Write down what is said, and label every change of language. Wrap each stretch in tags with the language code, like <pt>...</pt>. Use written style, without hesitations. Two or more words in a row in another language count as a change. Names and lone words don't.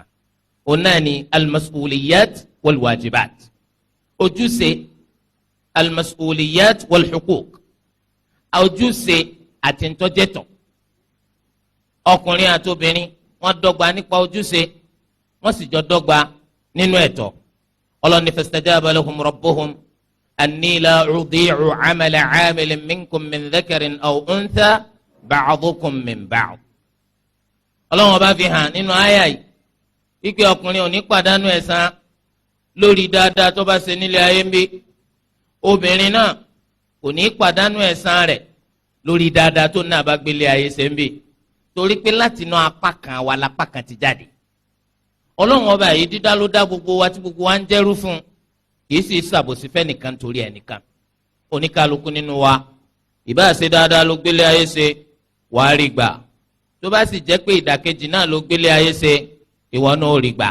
<yo>Òun náà ni</yo> <ar>المسؤوليات والواجبات,</ar> <yo>ojúṣe</yo> <ar>المسؤوليات والحقوق</ar> <yo>ojúṣe àti ntọ́jẹ́tọ̀ ọkùnrin àti obìnrin wọ́n dọ́gba nípa ojúṣe wọ́n sì jọ dọ́gba nínú ẹ̀tọ́ ọlọ́ni</yo> <ar>فاستجاب لهم ربهم أني لا أضيع عمل عامل منكم من ذكر أو أنثى بعضكم من بعض.</ar> <yo>ọlọ́wọ́n bá fi hàn nínú àyà yìí wípé ọkùnrin ò ní pàdánù ẹ̀san lórí dáadáa tó bá ṣe nílé ayé ń bí obìnrin náà kò ní pàdánù ẹ̀san rẹ̀ lórí dáadáa tó náà bá gbélé ayé ṣe ń bí torí pé láti inú apá kan wa lápá kan ti jáde ọlọ́run ọba yìí dídá ló dá gbogbo wa tí gbogbo wa ń jẹ́rú fún kì í sì ṣàbòsí fẹ́nìkan torí ẹnìkan oníkálukú nínú wa ìbá ṣe dáadáa ló gbélé ayé ṣe wàá rí gbà tó bá sì jẹ́ pé ìdàkejì náà ló gbélé ayé ṣe ìwọ náà ò rí gbà.</yo>